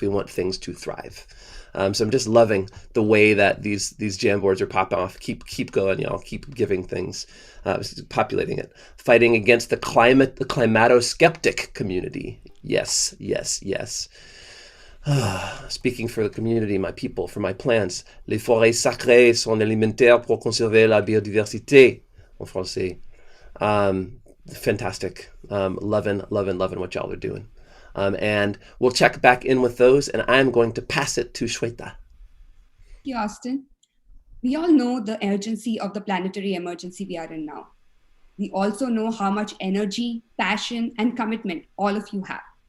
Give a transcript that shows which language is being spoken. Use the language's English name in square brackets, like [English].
[English] We want things to thrive. So I'm just loving the way that these Jamboards are popping off. Keep going, y'all. Keep giving things, populating it. Fighting against the climato-skeptic community. Yes, yes, yes. Speaking for the community, my people, for my plants. [French] Les forêts sacrées sont élémentaires pour conserver la biodiversité, en français. [English] Fantastic. Loving what y'all are doing. And we'll check back in with those, and I'm going to pass it to Shweta. Thank you, Austin. We all know the urgency of the planetary emergency we are in now. We also know how much energy, passion, and commitment all of you have.